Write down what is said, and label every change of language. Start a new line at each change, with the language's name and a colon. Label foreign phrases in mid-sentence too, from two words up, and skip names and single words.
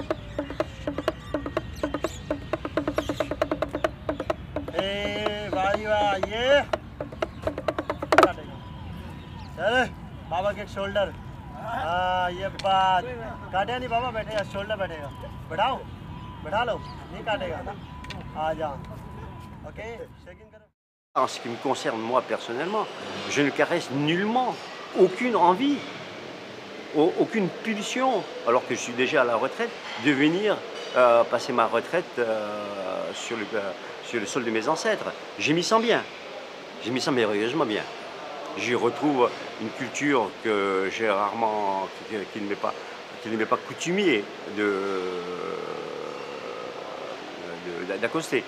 Hindi: ए भाई वाह, ये चल बाबा के शोल्डर. हाँ ये बात काटे नहीं बाबा, बैठेगा शोल्डर, बैठेगा, बढ़ाओ बढ़ा लो, नहीं काटेगा ना, आ जाओ.
English: Ok, shaking
Hindi: करो.
French: En ce qui me concerne moi personnellement, je ne caresse nullement aucune envie, aucune pulsion, alors que je suis déjà à la retraite, de venir passer ma retraite sur le sol de mes ancêtres. Je m'y sens bien, je m'y sens merveilleusement bien. J'y retrouve une culture que j'ai rarement, qui ne m'est pas coutumier d'accoster.